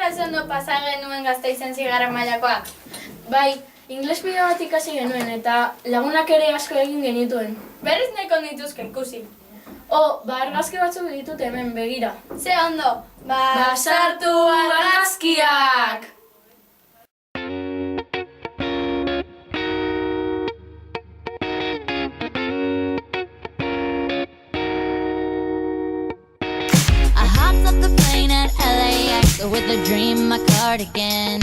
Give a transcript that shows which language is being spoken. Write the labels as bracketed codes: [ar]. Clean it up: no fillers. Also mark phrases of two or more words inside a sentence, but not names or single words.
[eu] ondo pasa genuen Gasteizen zigarren mailakoak. Bai, ingles pilo bat ikasi genuen eta lagunak ere asko egin genituen. Berriz nahiko nituzke ikusi. Argazki batzuk ditut hemen, begira. Ze ondo, Sartu argazkiak! [en] I hopped off the plane at LAX with a dream, my cardigan.